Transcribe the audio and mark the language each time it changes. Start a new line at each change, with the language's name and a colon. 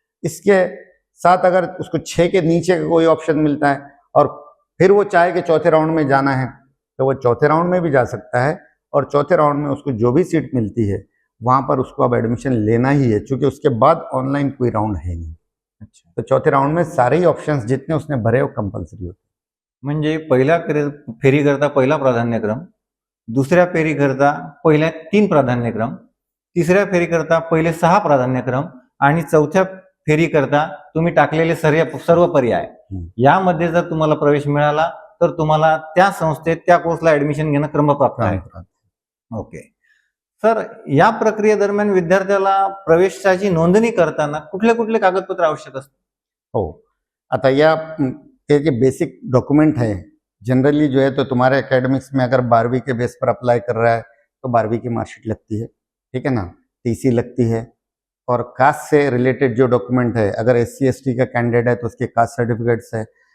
Hindi: इसके साथ अगर उसको 6 के नीचे का कोई ऑप्शन मिलता है और फिर वो चाहे कि चौथे राउंड में जाना है तो वो चौथे राउंड में भी जा सकता है और चौथे राउंड में उसको जो भी सीट मिलती है वहां पर उसको अब एडमिशन लेना ही है, क्योंकि उसके बाद ऑनलाइन कोई राउंड है नहीं. अच्छा, तो चौथे राउंड में सारे ही ऑप्शंस जितने उसने भरे वो कंपलसरी होते.
Marathi: म्हणजे पहिल्या फेरीकरता पहिला प्राधान्यक्रम, दुसऱ्या फेरीकरता पहिल्या 3 प्राधान्यक्रम, तिसऱ्या फेरीकरता पहिले 6 प्राधान्यक्रम आणि चौथ्या फेरीकरता तुम्ही टाकलेले सर्व पर्याय यामध्ये जर तुम्हाला प्रवेश मिळाला तर तुम्हाला त्या संस्थेत त्या कोर्सला ऍडमिशन घेणं क्रमप्राप्त आहे. ओके सर, या प्रक्रियेदरम्यान विद्यार्थ्याला प्रवेशाची नोंदणी करताना कुठले कुठले कागदपत्र आवश्यक असतात?
Hindi: हो, आता ये जो बेसिक डॉक्यूमेंट है जनरली जो है तो तुम्हारे एकेडमिक्स में अगर 12वीं के बेस पर अप्लाई कर रहा है तो 12वीं की मार्कशीट लगती है, ठीक है ना, टीसी लगती है और कास्ट से रिलेटेड जो डॉक्यूमेंट है अगर SC ST का कैंडिडेट है तो उसके कास्ट सर्टिफिकेट्स है.